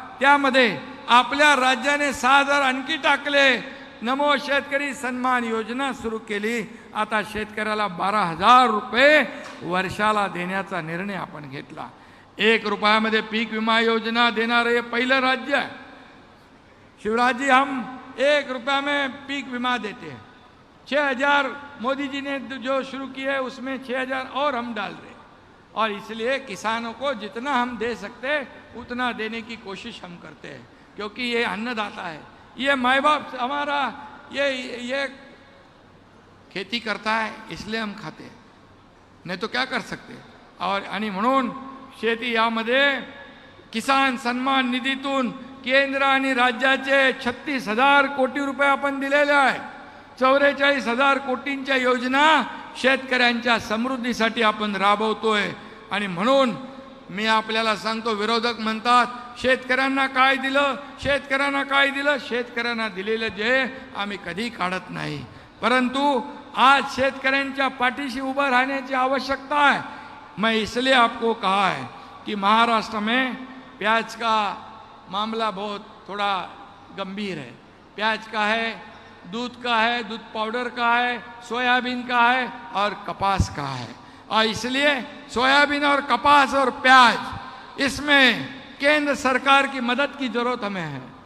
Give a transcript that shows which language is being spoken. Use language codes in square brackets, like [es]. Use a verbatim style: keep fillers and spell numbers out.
[mr] त्यामध्ये आपल्या राज्याने सहा हजार आणखी टाकले. नमो शेतकरी सन्मान योजना सुरू केली. आता शेतकऱ्याला बारा हजार रुपये वर्षाला देण्याचा निर्णय आपण घेतला. एक रुपयामध्ये पीक विमा योजना देणारं हे पहिलं राज्य आहे. [hi] शिवराज जी, हम एक रुपया में पीक विमा देते हैं. छः हजार मोदी जी ने जो शुरू किया है उसमें छः हजार और हम डाल रहे हैं. और इसलिए किसानों को जितना हम दे सकते हैं उतना देने की कोशिश हम करते हैं, क्योंकि ये अन्नदाता है, ये माँ बाप हमारा, ये ये खेती करता है, इसलिए हम खाते हैं, नहीं तो क्या कर सकते हैं. [mr] और आणि म्हणून शेती यामध्ये किसान सन्मान निधीतून केंद्र आणि राज्याचे छत्तीस हजार कोटी रुपये आपण दिलेले आहे. चौवेचाळीस हजार कोटींच्या योजना शेतकऱ्यांच्या समृद्धीसाठी आपण राबवतोय. आणि म्हणून मी आपल्याला सांगतो, विरोधक म्हणतात शेतकऱ्यांना काय दिलं, शेतकऱ्यांना काय दिलं. शेतकऱ्यांना दिलेलं जे आम्ही कधी काढत नाही, परंतु आज शेतकऱ्यांच्या पाठीशी उभं राहण्याची आवश्यकता आहे. [hi] मैं इसलिए आपको कहा है कि महाराष्ट्र में प्याज का मामला बहुत थोड़ा गंभीर है. प्याज का है, दूध का है, दूध पाउडर का है, सोयाबीन का है और कपास का है. और इसलिए सोयाबीन और कपास और प्याज, इसमें केंद्र सरकार की मदद की ज़रूरत हमें है.